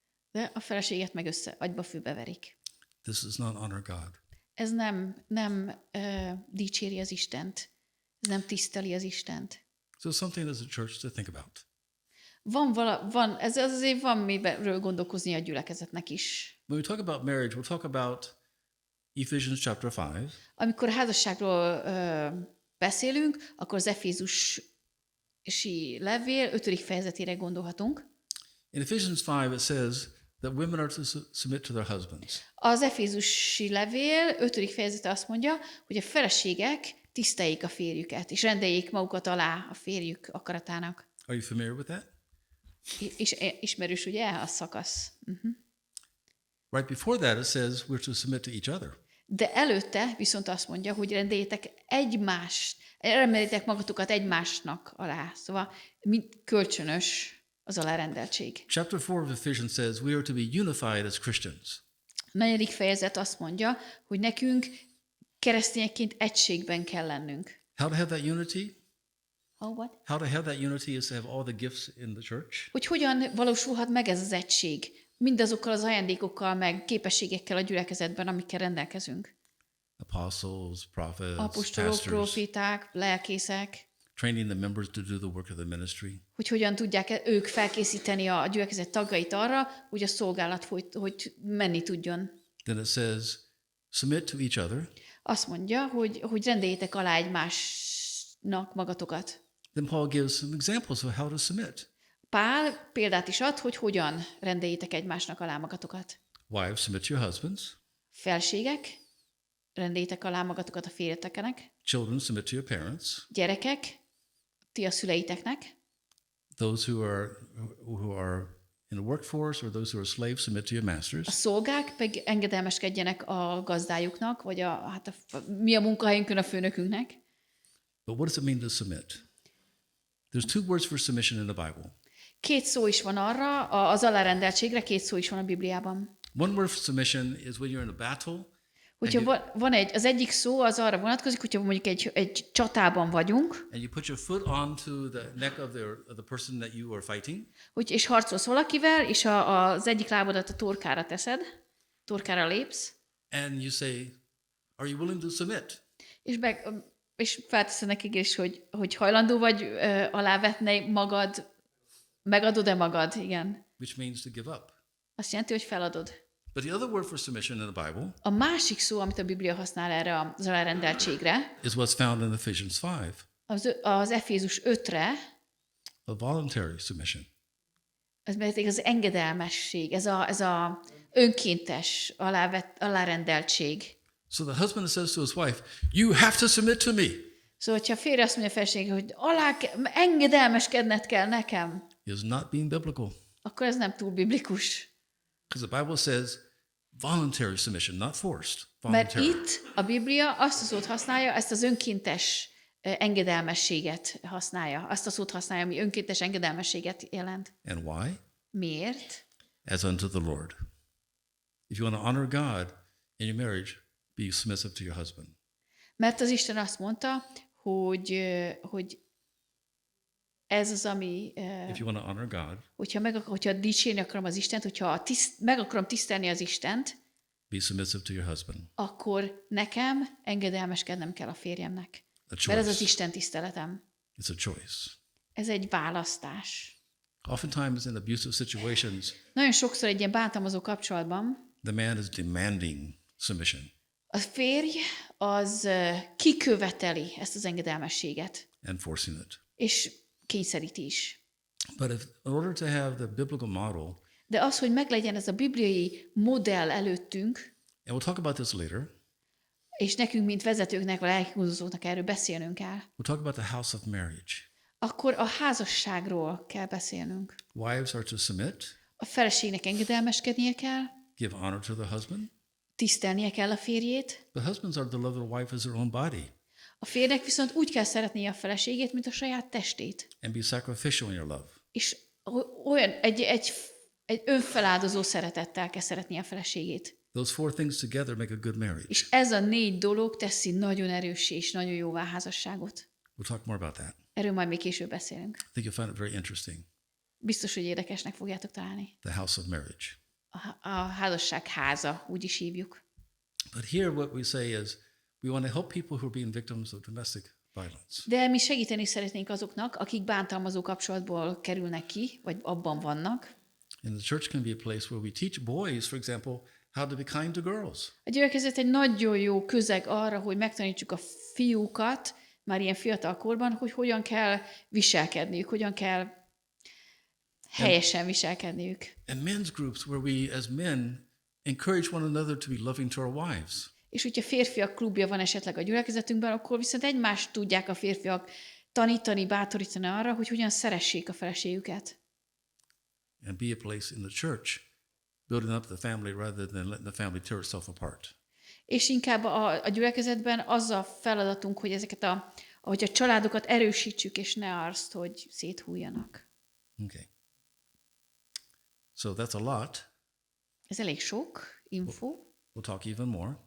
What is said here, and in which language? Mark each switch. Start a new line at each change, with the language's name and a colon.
Hungarian: De a feleséget meg agyba fülbe verik.
English: This does not honor God.
Hungarian: Ez nem dicséri az Istent. Ez nem tiszteli az Istent.
English: So something as a church to think about.
Hungarian: Ez azért van miről gondolkozni a gyülekezetnek is.
English: When we talk about marriage, we'll talk about Ephesians chapter 5.
Hungarian: Amikor a házasságról beszélünk, akkor az Efézusi levél 5. fejezetére gondolhatunk.
English: In Ephesians 5 it says that women are to submit to their husbands.
Hungarian: Az Efézusi levél 5. fejezete azt mondja, hogy a feleségek tiszteljék a férjüket, és rendeljék magukat alá a férjük akaratának.
English: Are you familiar with that?
Hungarian: És ismerős ugye a szakasz.
English: Right before that it says we're to submit to each other.
Hungarian: De előtte viszont azt mondja, hogy rendeljétek magatokat egymásnak alá. Szóval kölcsönös az alárendeltség.
English: Chapter 4 of Ephesians says we are to be unified as Christians.
Hungarian: A 4. fejezet azt mondja, hogy nekünk keresztényekként egységben kell lennünk.
English: How to have that unity? What? How to have that unity is to have all the gifts in the church.
Hungarian: Hogy hogyan valósulhat meg ez az egység? Mindazokkal az ajándékokkal, meg képességekkel a gyülekezetben, amikkel rendelkezünk.
English: Apostles, prophets,
Hungarian: Apostolok,
English: pastors,
Hungarian: proféták, lelkészek.
English: training the members to do the work of the ministry.
Hungarian: Hogy hogyan tudják ők felkészíteni a gyülekezet tagjait arra, hogy a szolgálat hogy menni tudjon.
English: Then it says, submit to each other.
Hungarian: Azt mondja, hogy rendeljétek alá egymásnak magatokat.
English: Then Paul gives some examples of how to submit.
Hungarian: Pál példát is ad, hogy hogyan rendeljétek egymásnak alá magatokat.
English: Wives, submit to your husbands.
Hungarian: Felségek, rendeljétek alá magatokat a férjeteknek.
English: Children, submit to your parents.
Hungarian: Gyerekek, ti a szüleiteknek.
English: Those who are in the workforce or those who are slaves, submit to your
Hungarian: A
English: masters.
Hungarian: szolgák pedig engedelmeskedjenek a gazdájuknak, vagy mi a munkahelyünkön a főnökünknek.
English: But what does it mean to submit? There's 2 words for submission in the Bible.
Hungarian: 2 szó is van arra, az alárendeltségre 2 szó is van a Bibliában.
English: One word for submission is when you're in a battle.
Hungarian: Hogyha az egyik szó az arra vonatkozik, hogyha mondjuk egy csatában vagyunk,
English: And you put your foot onto the neck of the person that you are fighting.
Hungarian: és harcolsz valakivel, és az egyik lábadat a torkára teszed, torkára lépsz,
English: And you say, are you willing to submit?
Hungarian: és felteszed nekik is, hogy hajlandó vagy alávetni magad, megadod-e magad, igen.
English: Which means to give up.
Hungarian: Azt jelenti, hogy feladod.
English: But the other word for submission in the Bible
Hungarian: A másik szó, amit a Biblia használ erre az alárendeltségre,
English: is what's found in Ephesians 5,
Hungarian: az Efézus 5-re,
English: a voluntary submission.
Hungarian: ez pedig az engedelmesség, ez a önkéntes alárendeltség.
English: So the husband says to his wife, you have to submit to me.
Hungarian: Szóval, hogyha a férje azt mondja a feleségre, hogy engedelmeskedned kell nekem,
English: Is not being biblical.
Hungarian: akkor ez nem túl biblikus.
English: Because the Bible says voluntary submission, not forced.
Hungarian: Mert
English: Voluntary.
Hungarian: itt a Biblia azt a szót használja, ezt az önkéntes engedelmességet használja. Azt a szót használja, ami önkéntes engedelmességet jelent.
English: And why?
Hungarian: Miért?
English: As unto the Lord. If you want to honor God in your marriage, be submissive to your husband.
Hungarian: Mert az Isten azt mondta, hogy ez az, ami,
English: If you want to honor God,
Hungarian: hogyha dicsérni akarom az Istent, hogyha meg akarom tisztelni az Istent,
English: be submissive to your husband.
Hungarian: akkor nekem engedelmeskednem kell a férjemnek.
English: A
Hungarian: Mert ez az
English: choice.
Hungarian: Isten tiszteletem.
English: It's a choice.
Hungarian: Ez egy választás.
English: Oftentimes in abusive situations,
Hungarian: Nagyon sokszor egy ilyen bántalmazó kapcsolatban
English: the man is demanding submission.
Hungarian: a férj az kiköveteli ezt az engedelmességet,
English: And forcing it.
Hungarian: és kényszeríti is.
English: But in order to have the biblical model,
Hungarian: De az, hogy meglegyen ez a bibliai modell előttünk,
English: and we'll talk about this later,
Hungarian: és nekünk, mint vezetőknek, vagy lelkigondozóknak erről beszélnünk kell,
English: we'll talk about the house of marriage.
Hungarian: akkor a házasságról kell beszélnünk.
English: Wives are to submit,
Hungarian: A feleségnek engedelmeskednie kell,
English: give honor to the husband.
Hungarian: tisztelnie kell a férjét,
English: The husbands are to love their wife as their own body
Hungarian: a férjnek viszont úgy kell szeretnie a feleségét, mint a saját testét.
English: and be sacrificial in your love.
Hungarian: És olyan egy önfeláldozó szeretettel kell szeretnie a feleségét.
English: Those four things together make a good marriage.
Hungarian: És ez a 4 dolog teszi nagyon erőssé és nagyon jóvá házasságot.
English: We'll talk more about that.
Hungarian: Erről majd még később beszélünk.
English: I think you'll find it very interesting.
Hungarian: Biztos, hogy érdekesnek fogjátok találni.
English: The house of marriage.
Hungarian: A házasság háza, úgy is hívjuk.
English: But here what we say is we want to help people who are being victims of domestic violence.
Hungarian: De mi segíteni szeretnénk azoknak, akik bántalmazó kapcsolatból kerülnek ki, vagy abban vannak.
English: And the church can be a place where we teach boys, for example, how to be kind to girls.
Hungarian: A gyülekezet egy nagyon jó közeg arra, hogy megtanítsuk a fiúkat, már ilyen fiatal korban, hogy hogyan kell viselkedniük, hogyan kell helyesen viselkedniük.
English: And men's groups where we as men encourage one another to be loving to our wives.
Hungarian: És hogyha férfiak klubja van esetleg a gyülekezetünkben, akkor viszont egymást tudják a férfiak tanítani, bátorítani arra, hogy hogyan szeressék a feleségüket.
English: And be a place in the church building up the family rather than letting the family tear itself apart.
Hungarian: És inkább a gyülekezetben az a feladatunk, hogy hogy a családokat erősítsük, és ne azt, hogy széthújjanak.
English: Okay. So that's a lot.
Hungarian: Ez elég sok info,
English: We'll talk even more.